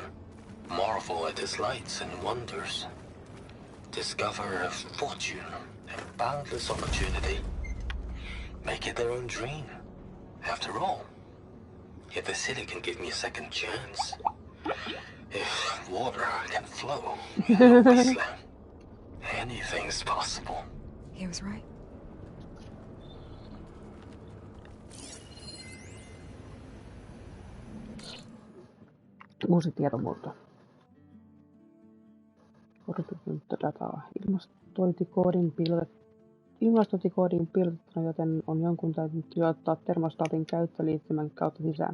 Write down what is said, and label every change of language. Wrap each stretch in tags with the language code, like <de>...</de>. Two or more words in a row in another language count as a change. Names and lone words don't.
<en>Marvel at its lights and wonders. Discover a fortune and boundless opportunity. Make it their own dream. After all, if the city can give me a second chance, if water can flow in a wasteland, anything's possible. He was right.</en> <fi>Uusi tietomuoto. Odotetunta dataa. Ilmastointikoodiin piilotettuna, joten on jonkun täytynyt ottaa termostaatin käyttöliittymän kautta sisään.</fi>